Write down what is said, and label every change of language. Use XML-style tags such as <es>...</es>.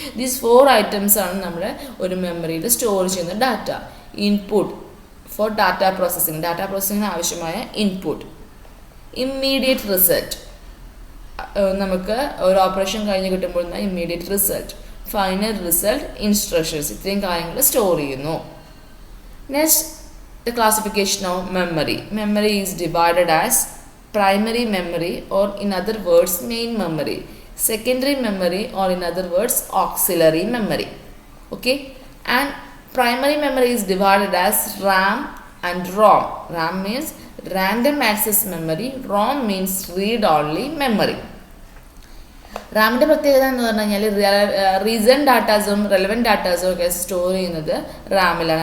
<ml>These 4 items ആണ് നമ്മൾ ഒരു മെമ്മറിയിൽ സ്റ്റോർ ചെയ്യുന്ന ഡാറ്റ. ഇൻപുട്ട് ഫോർ ഡാറ്റ പ്രോസസ്സിങ്ങിന് ആവശ്യമായ ഇൻപുട്ട്, ഇമ്മീഡിയറ്റ് റിസൾട്ട് നമുക്ക് ഒരു ഓപ്പറേഷൻ കഴിഞ്ഞ് കിട്ടുമ്പോൾ immediate result, final result, instructions, ഇത്രയും കാര്യങ്ങൾ സ്റ്റോർ ചെയ്യുന്നു.</ml> <en>Next, the classification of memory. Memory is divided as primary memory, or in other words main memory, secondary memory, or in other words auxiliary memory. Okay, and primary memory is divided as RAM and ROM. RAM means random access memory, ROM means read only memory.</en> <ml>റാമിൻ്റെ പ്രത്യേകത എന്ന് പറഞ്ഞു കഴിഞ്ഞാൽ recent ഡാറ്റാസും relevant ഡാറ്റാസും ഒക്കെ store ചെയ്യുന്നത് റാമിലാണ്.</ml>